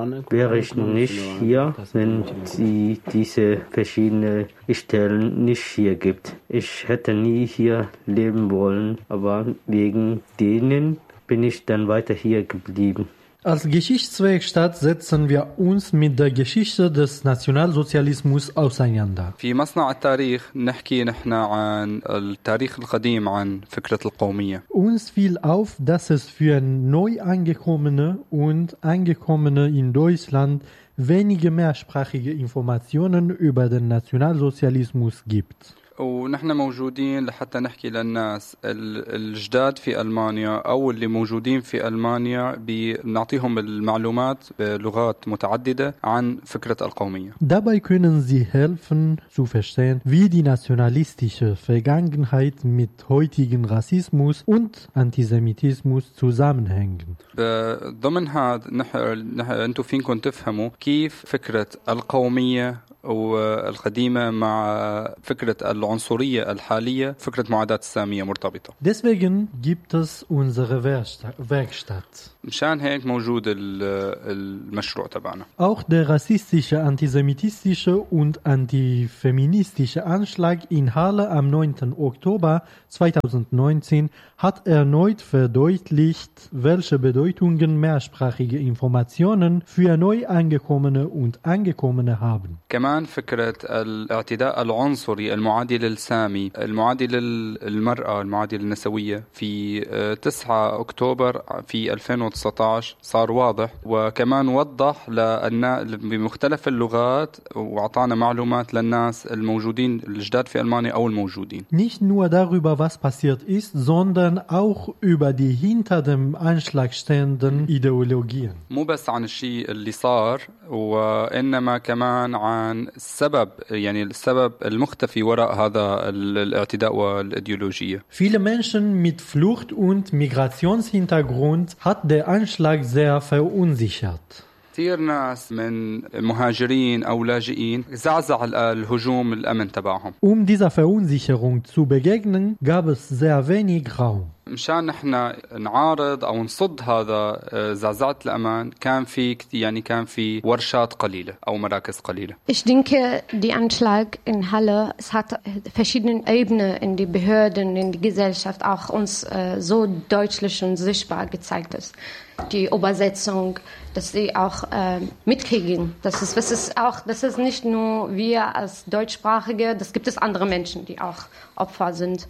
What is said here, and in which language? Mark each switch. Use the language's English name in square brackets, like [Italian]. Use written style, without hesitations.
[German] Wäre ich nicht hier, wenn sie diese verschiedenen Stellen nicht hier gibt. Ich hätte nie hier leben wollen, aber wegen denen bin ich dann weiter hier geblieben. Als Geschichtswerkstatt setzen wir uns mit der Geschichte des Nationalsozialismus auseinander. [Arabic] في مصنع التاريخ نحكي نحن عن التاريخ القديم عن فكرة القومية. [German] Uns fiel auf, dass es für Neuangekommene und Angekommene in Deutschland wenige mehrsprachige Informationen über den Nationalsozialismus gibt. [Arabic] ونحن موجودين لحتى نحكي للناس الجداد في ألمانيا أو اللي موجودين في ألمانيا بنعطيهم المعلومات بلغات متعددة عن فكرة القومية. [German] Dabei können sie helfen zu verstehen, wie die nationalistische Vergangenheit mit heutigen Rassismus und Antisemitismus zusammenhängen. [Arabic] بضمن هذا نحن أنتوا فينكم تفهموا كيف فكرة القومية والقديمة مع فكرة العنصرية الحالية فكرة معادات السامية مرتبطة. [German] Deswegen gibt es unsere Werkstatt. [Arabic] مشان هيك موجود المشروع تبعنا. [German] Auch der rassistische, antisemitistische und antifeministische Anschlag in Halle am 9. Oktober 2019 hat erneut verdeutlicht, welche Bedeutungen mehrsprachige Informationen für Neuangekommene und Angekommene haben. [Arabic] كمان فكرة الاعتداء العنصري المعادي للسامي المعادي للمرأة المعادي للنسوية في 9 أكتوبر في 2019 صار واضح وكمان وضح بمختلف اللغات وعطانا معلومات للناس الموجودين الجداد في ألمانيا أو الموجودين [German] Nicht nur darüber, was passiert ist, sondern auch über die hinter dem Anschlag stehenden Ideologien. [Arabic] مو بس عن الشيء اللي صار وإنما كمان عن السبب يعني السبب المختفي وراء هذا الاعتداء والايديولوجية. [German] Viele Menschen mit Flucht- und Migrationshintergrund hat der Anschlag sehr verunsichert. [Arabic] كثير ناس من مهاجرين أو لاجئين زعزع الهجوم الأمن تبعهم. [German] Um dieser Verunsicherung zu begegnen, gab es sehr wenig Raum. [Arabic] مشان نحن نعارض أو نصد هذا زعزعة الأمان كان في يعني كان في ورشات قليلة أو مراكز قليلة. [German] Ich denke, die Anschlag in Halle, es hat verschiedene Ebenen in die Behörden, in die Gesellschaft auch uns so deutlich und sichtbar gezeigt ist. Die Übersetzung, dass sie auch mitkriegen. Das ist nicht nur wir als Deutschsprachige, das gibt es andere Menschen, die auch Opfer sind.